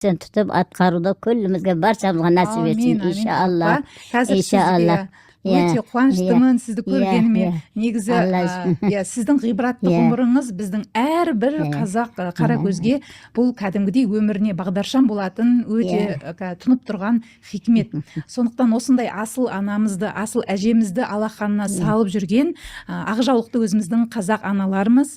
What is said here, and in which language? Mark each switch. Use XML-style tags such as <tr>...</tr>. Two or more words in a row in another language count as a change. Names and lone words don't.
<uz>tutib atqaruda kullimizga barchamizga nasib etsin inshaalloh.</uz> <kk>Қазір Inshaalloh. сізге өте қуаныштымын сізді көргеніме. Негізі сіздің ғибратты ғұмырыңыз біздің әрбір қазақ қаракөзге бұл кәдімгідей өміріне бағдаршам болатын өте тұнып тұрған хикмет. Сондықтан осындай асыл анамызды, асыл әжемізді алақанына салып жүрген ақжаулықты өзіміздің қазақ аналарымыз.</kk>